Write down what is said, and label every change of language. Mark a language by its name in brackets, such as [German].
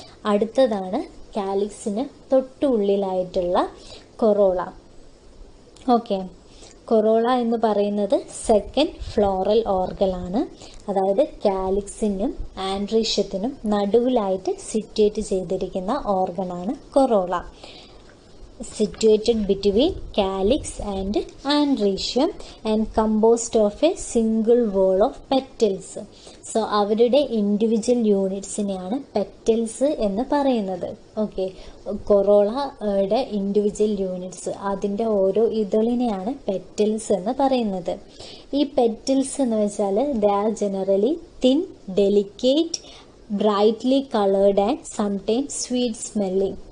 [Malayalam] അടുത്തതാണ് കാലിക്സിന് തൊട്ടുള്ളിലായിട്ടുള്ള corolla. Okay, corolla എന്ന് പറയുന്നത് സെക്കൻഡ് ഫ്ലോറൽ ഓർഗനാണ്. അതായത് കാലിക്സിനും ആൻഡ്രീഷ്യത്തിനും നടുവിലായിട്ട് സിറ്റുവേറ്റ് ചെയ്തിരിക്കുന്ന ഓർഗനാണ് corolla. [English] situated between calyx and andrecium and composed of a single wall of petals. [Malayalam] So അവരുടെ individual യൂണിറ്റ്സിനെയാണ് petals എന്ന് പറയുന്നത്. ഓക്കെ, കൊറോളയുടെ ഇൻഡിവിജ്വൽ യൂണിറ്റ്സ്, അതിൻ്റെ ഓരോ ഇതളിനെയാണ് പെറ്റൽസ് എന്ന് പറയുന്നത്. ഈ പെറ്റൽസ് എന്ന് വെച്ചാൽ [English] They are generally thin, delicate, brightly coloured and sometimes sweet smelling.